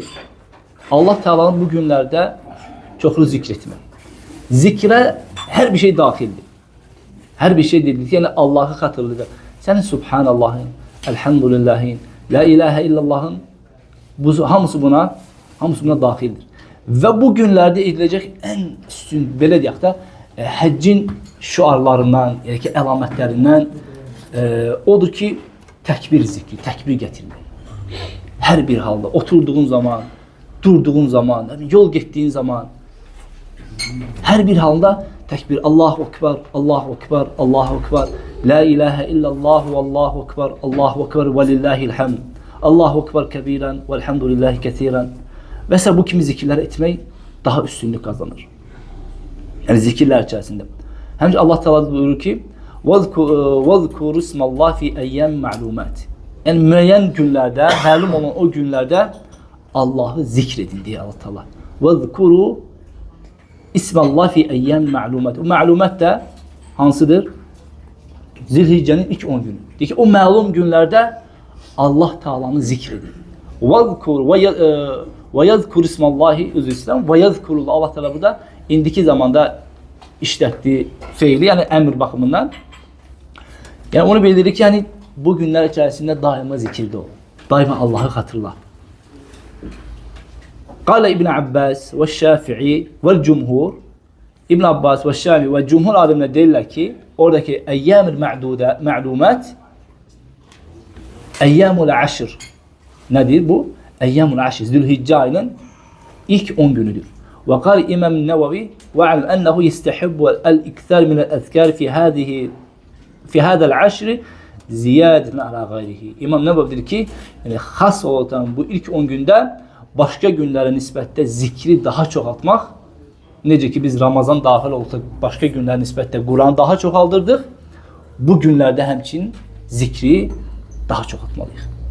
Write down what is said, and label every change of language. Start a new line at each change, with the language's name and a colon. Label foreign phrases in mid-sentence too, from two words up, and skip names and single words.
Turkish: Allah Teala'nın bu günlerde çoklu zikretme. Zikre her bir şey dahildir. Her bir şey dediği yani Allah'ı hatırlıdır. Senin Subhanallah'ın, Elhamdülillah'ın,
Arabic: لا إله إلا الله
Turkish: hamısı buna dahildir. Ve bu günlerde edilecek en üstün
Azerbaijani: belə deyək də həccin şuarlarından, yəni ki əlamətlərindən odur ki tekbir zikri, tekbir getirmək.
Turkish: Her bir halda oturduğun zaman, durduğun zaman, yol gittiğin zaman her bir halda tekbir.
Arabic: الله أكبر، الله أكبر، الله أكبر. لا إله إلا الله والله أكبر، الله أكبر ولله الحمد. الله أكبر كبيرا والحمد لله كثيرا.
Turkish: Mesela bu kimi zikirler etmek daha üstünlük kazanır. Yani zikirler içerisinde. Hem Allah Teala buyurur ki
Arabic: وَذْكُرُ اسْمَ اللّٰهِ فِي اَيَّمْ مَعْلُومَاتِ.
Turkish: Yani müeyyen günlerde, malum olan o günlerde Allah'ı zikredin diye Allah Teala.
Arabic: وَذْكُرُ اسْمَ اللّٰهِ فِي اَيَّمْ مَعْلُومَاتِ.
Turkish: O malumat da hansıdır? Zilhicce'nin ilk 10 günü. Diyor ki o malum günlerde Allah Teala'nı zikredin.
Arabic: وَيَذْكُرُ اسْمَ اللّٰهِ وَيَذْكُرُ
Turkish: Allah Teala burada indiki zamanda işlettiği fiili yani emir bakımından. Yani onu bildirir ki yani bu günler içerisinde daima zikirde ol. Daima Allah'ı hatırla. Kale İbn Abbas ve Şafii ve Cumhur. İbn Abbas ve Şafii ve Cumhur alimler derler ki oradaki
Arabic: أيام المعلومات أيام العشر.
Turkish: Nedir bu?
Arabic: أيام العشر.
Turkish: Zülhicce ayının ilk 10 günüdür.
Arabic: وقال الإمام النووي واعلم أنه يستحب الإكثار من الأذكار في هذا العشر زيادة على غيره.
Turkish: İmam Nevevi dedi ki yani has olan bu ilk 10 günde başka günlere nispetle zikri daha çok atmak. Nece ki biz Ramazan dahil olsak başka günler nispetle Kur'an daha çok aldırdık. Bu günlerde hemçin zikri daha çok atmalıyız.